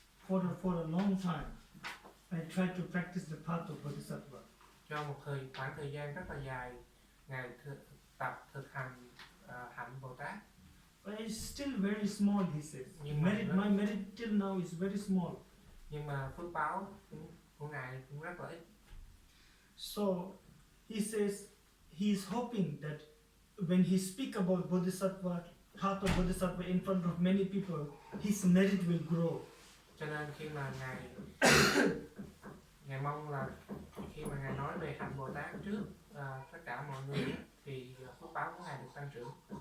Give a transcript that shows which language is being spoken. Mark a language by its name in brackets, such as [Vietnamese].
[English] For a long time I tried to practice the path of Bodhisattva. [Vietnamese] trong một khoảng thời gian rất là dài, ngài tập thực hành hạnh Bồ Tát. [English] But it's still very small, he says. My merit till now is very small. [Vietnamese] Nhưng mà phước báo của ngài cũng rất là ít. [English] So he says he is hoping that when he speak about Bodhisattva, path of Bodhisattva in front of many people, his merit will grow. [Vietnamese] Cho nên khi mà ngài mong là khi mà ngài nói về hạnh Bồ Tát trước tất cả mọi người thì phước báo của ngài được tăng trưởng.